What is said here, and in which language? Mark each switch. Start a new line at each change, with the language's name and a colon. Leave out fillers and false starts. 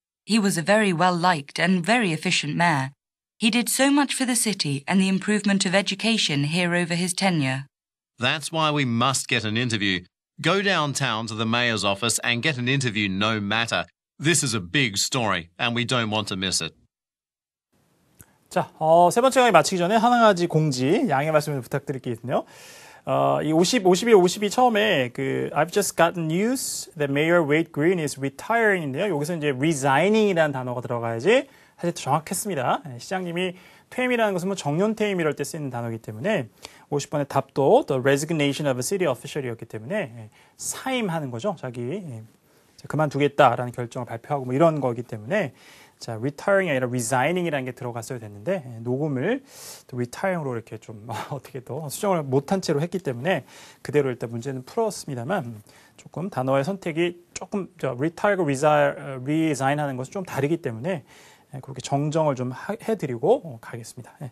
English: He was a very well-liked and very efficient mayor. He did so much for the city and the improvement of education here over his tenure. That's why we must get an interview. Go downtown to the mayor's office and get an interview no matter. This is a big story and we don't want to miss it.
Korean: 자, 세 번째 강의 마치기 전에 한 가지 공지, 양해 말씀을 부탁드리겠네요. 이 50, 51, 52 처음에 그
English: I've just gotten news that Mayor Wade Green is retiring인데요.
Korean: 여기서 이제 resigning이라는 단어가 들어가야지 사실 정확했습니다. 시장님이 퇴임이라는 것은 뭐 정년퇴임 이럴 때 쓰는 단어이기 때문에 50번의 답도
English: the resignation of a city official
Korean: 이었기 때문에 사임하는 거죠. 자기 그만두겠다라는 결정을 발표하고 뭐 이런 거기 때문에 자, retiring이 아니라 resigning이라는 게 들어갔어야 됐는데 녹음을 또 retiring으로 이렇게 좀 어떻게 또 수정을 못한 채로 했기 때문에 그대로 일단 문제는 풀었습니다만 조금 단어의 선택이 조금 retire고 resign 하는 것은 좀 다르기 때문에 그렇게 정정을 좀 해드리고 가겠습니다.